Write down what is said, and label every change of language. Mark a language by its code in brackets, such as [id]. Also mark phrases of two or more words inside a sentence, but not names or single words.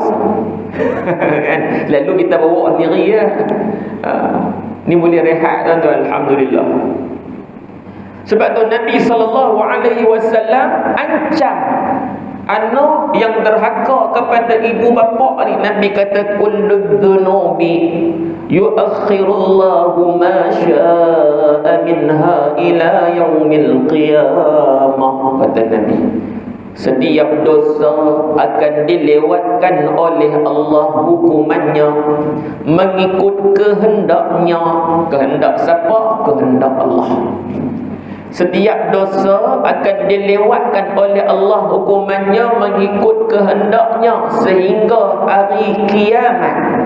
[ms] Kan? Lalu kita bawa sendiri ya. Ni boleh rehat tuan-tuan, alhamdulillah. Sebab tu Nabi SAW Anak yang derhaka kepada ibu bapa ni, Nabi kata [ar] كل الذنوب يؤخر الله ما شاء منها إلى يوم القيامة, [ms] kata Nabi. Setiap dosa akan dilewatkan oleh Allah hukumannya mengikut kehendaknya. Kehendak siapa? Kehendak Allah. Setiap dosa akan dilewatkan oleh Allah hukumannya mengikut kehendaknya sehingga hari kiamat.